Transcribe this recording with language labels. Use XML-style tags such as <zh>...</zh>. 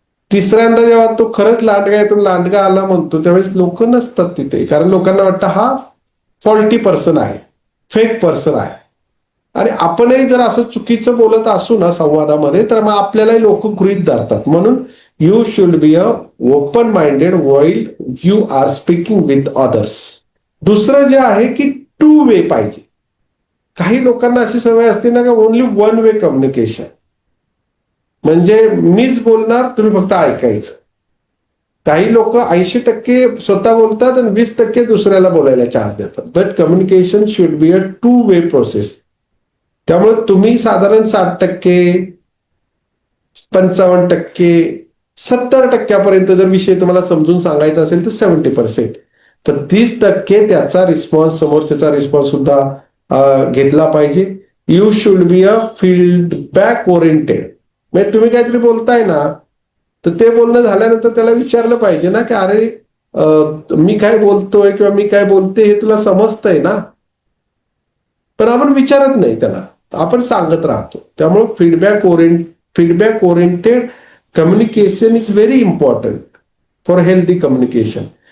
<mr>तिसऱ्यांदा जेव्हा तो खरंच लांडगा येतो, लांडगा आला म्हणतो त्यावेळेस लोक नसतात तिथे, कारण लोकांना वाटतं हा फॉल्टी पर्सन आहे, फेक पर्सन आहे. आणि आपणही जर असं चुकीचं बोलत असू ना संवादामध्ये तर मग आपल्यालाही लोक गृहीत धरतात. म्हणून</mr> <en>You should be a open minded while you are speaking with others.</en> <mr>दुसरं जे आहे की टू वे पाहिजे. काही लोकांना अशी सवय असते ना का ओनली वन वे कम्युनिकेशन, म्हणजे मीच बोलणार, तुम्ही फक्त ऐकायचं. काही लोक 80% स्वतः बोलतात आणि 20% दुसऱ्याला बोलायला चान्स देतात.</mr> <en>But communication should be a two way process.</en> <mr>त्यामुळे तुम्ही साधारण 60%, 55%, 70% जर विषय तुम्हाला समजून सांगायचा असेल तर 70%, तर 30% त्याचा रिस्पॉन्स, समोरच्याचा रिस्पॉन्स सुद्धा घेतला पाहिजे.</mr> <en>You should be a feedback oriented.</en> <mr>म्हणजे तुम्ही काहीतरी बोलताय ना, तर ते बोलणं झाल्यानंतर त्याला विचारलं पाहिजे ना की अरे मी काय बोलतोय किंवा मी काय बोलते हे तुला समजतंय ना. पण आपण विचारत नाही त्याला, आपण सांगत राहतो. त्यामुळे</mr> <en>Feedback oriented communication is very important for healthy communication.</en>